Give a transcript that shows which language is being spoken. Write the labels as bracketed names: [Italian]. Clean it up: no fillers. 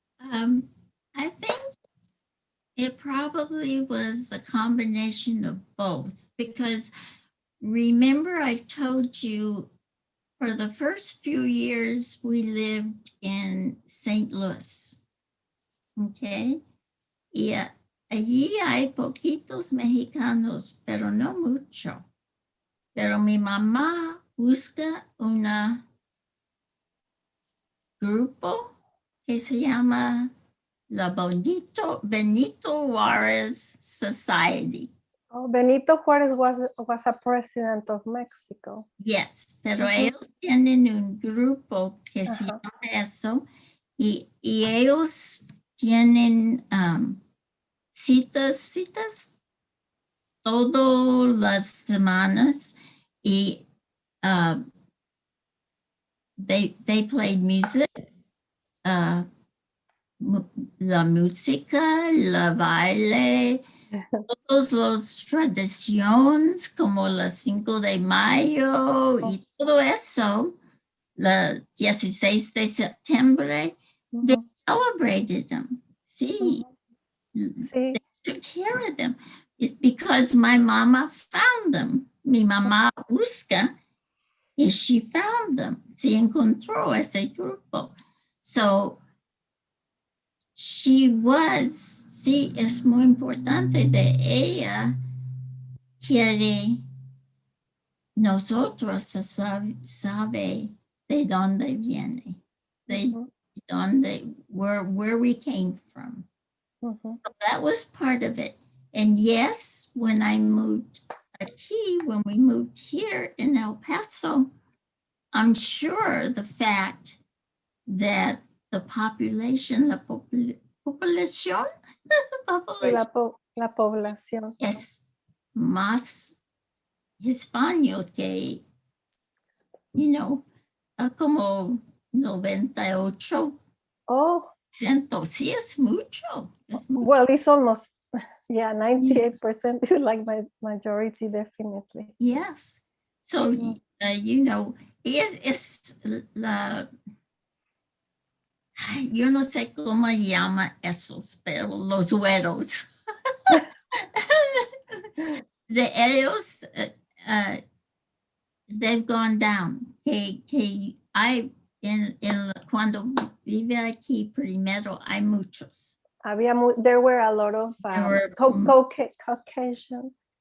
[English] I think it probably was a combination of both, because remember I told you for the first few years we lived in St. Louis. Okay. [Spanish] Y allí hay poquitos mexicanos, pero no mucho. Pero mi mamá busca un grupo que se llama la Benito Juárez Society. [English] Oh, Benito Juárez was a president of Mexico. Yes, [Spanish] pero ellos tienen un grupo que se Ajá. llama eso, y ellos tienen citas todas las semanas, y [English] they played music, [Spanish] la música, la baile, todas las tradiciones como la 5 de mayo y todo eso, la 16 de septiembre, [English] they celebrated them. [Spanish] Sí, Sí. [English] they took care of them. It's because my mama found them. [Spanish] Mi mamá busca, y [English] she found them. [Spanish] Se encontró ese grupo. [English] So she was, [Spanish] sí, es muy importante de ella, quiere nosotros sabe de dónde viene, de dónde, [English] where we came from. So that was part of it. And yes, when I moved [Spanish] aquí, [English] when we moved here in El Paso, I'm sure the fact that the population, [Spanish] población La población. es más hispano que, [English] you know, [Spanish] como 98%. [English] Oh, [Spanish] Sí, es mucho. Es mucho. [English] well, it's almost, yeah, 98% is like my majority, definitely. Yes. So, you know, [Spanish] es la, yo no sé cómo llama esos, pero los güeros. De ellos, [English] they've gone down. [Spanish] Que hay, cuando vive aquí primero, hay muchos. [English] There were a lot of Caucasian.